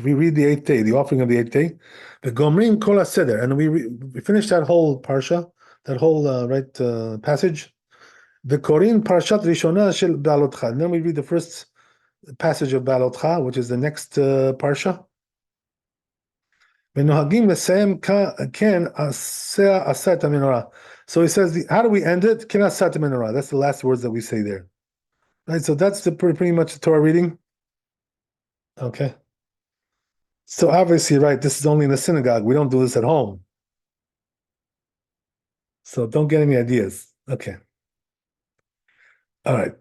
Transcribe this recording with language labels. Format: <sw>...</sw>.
<en>We read the 8th day, the offering of the 8th day. The</en> <he>gomrim kol haseder,</he> <en>and we finish that whole parsha, that whole passage. The</en> <he>korin parashat rishona shel ba'alotcha,</he> <en>and then we read the first passage of ba'alotcha, which is the next parsha.</en> <he>ונוהגים לסיים כן עשה את המנורה.</he> <en>So he says, how do we end it?</en> <he>כן עשה את המנורה.</he> <en>That's the last words that we say there. Right, so that's pretty much the Torah reading. Okay. So obviously, right, this is only in the synagogue. We don't do this at home. So don't get any ideas. Okay. All right.</en>